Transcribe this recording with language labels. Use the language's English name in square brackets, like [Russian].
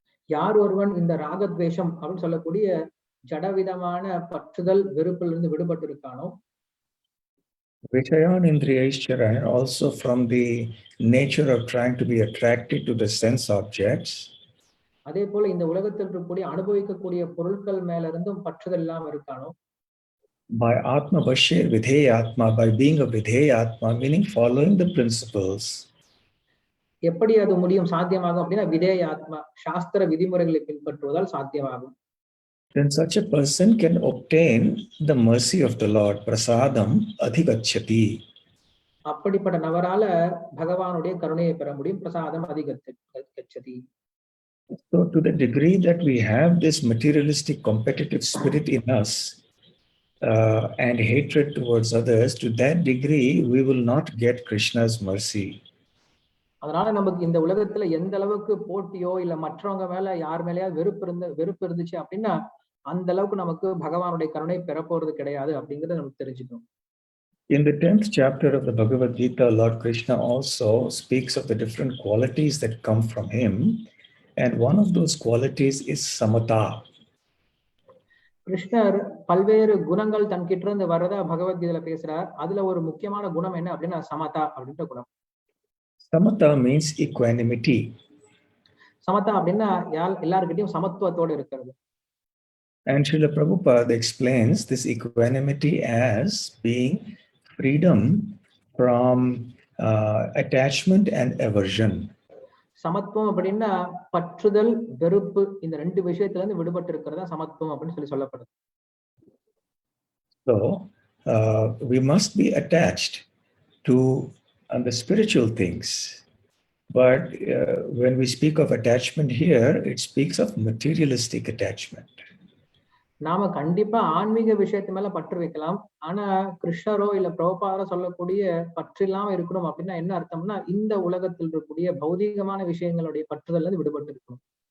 [Tamil] யார் ஒருவன் இந்த ராகத்வேஷம் அப்படின்னு சொல்லக்கூடிய ஜடவிதமான பற்றுதல் வெறுப்பில் இருந்து விடுபட்டு இருக்கானோ, [Sanskrit] Vishayanindriyaicharan, [English] also from the nature of trying to be attracted to the sense objects. [Tamil] அதே போல இந்த உலகத்தில் இருக்கக்கூடிய அனுபவிக்கக்கூடிய பொருட்கள் மேல இருந்தும் பற்றுதல் இல்லாம இருக்கானோ, [English] by Atma Bashir Vidheyatma, by being a Vidheyatma, meaning following the principles. [Tamil] எப்படி அது முடியும் சாத்தியமாகும் அப்படின்னா விதேய ஆத்மா சாஸ்திர விதிமுறைகளை பின்பற்றுவதால் சாத்தியமாகும். [English] Then such a person can obtain the mercy of the Lord. [Sanskrit] Prasadam adhigacchati. [Tamil] அப்படிப்பட்ட நபரால பகவானுடைய கருணையை பெற முடியும். [Sanskrit] பிரசாதம் அதிகச்சதி. [English] So to the degree that we have this materialistic competitive spirit in us and hatred towards others, to that degree we will not get Krishna's mercy. [Tamil] அதனால நமக்கு இந்த உலகத்துல எந்த அளவுக்கு போட்டியோ இல்ல மற்றவங்க மேல யார் மேலயா வெறுப்பு இருந்துச்சு அப்படின்னா அந்த அளவுக்கு நமக்கு பகவானுடைய கருணை பெற போறது கிடையாது அப்படிங்கறத நமக்கு தெரிஞ்சுக்கணும். [English] In the 10th chapter of the Bhagavad Gita, Lord Krishna also speaks of the different qualities that come from him, and one of those qualities is samata. [Tamil] கிருஷ்ணர் பல்வேறு குணங்கள் தன்கிட்ட இருந்து வரதா பகவத்கீதையில பேசுறார். அதுல ஒரு முக்கியமான குணம் என்ன அப்படின்னா சமதா அப்படின்ற குணம். [English] Samata means equanimity. [Tamil] சமதா அப்படின்னா எல்லார்கிட்டயும் சமத்துவத்தோடு இருக்கிறது. [English] And Srila Prabhupada explains this equanimity as being freedom from attachment and aversion. [Tamil] சமத்துவம் அப்படின்னா பற்றுதல் வெறுப்பு இந்த ரெண்டு விஷயத்துல இருந்து விடுபட்டு இருக்கிறதா சமத்துவம் அப்படின்னு சொல்லப்படுது. [English] So we must be attached to the spiritual things, but when we speak of attachment here, it speaks of materialistic attachment. [Tamil] நாம கண்டிப்பா ஆன்மீக விஷயத்து மேல பற்று வைக்கலாம். ஆனா கிருஷ்ணரோ இல்ல பிரபுபாதரோ சொல்லக்கூடிய பற்று இல்லாம இருக்கணும் அப்படின்னா என்ன அர்த்தம்னா இந்த உலகத்தில் இருக்கக்கூடிய பௌதீகமான விஷயங்களுடைய பற்றுதல்ல இருந்து விடுபட்டு இருக்கணும்.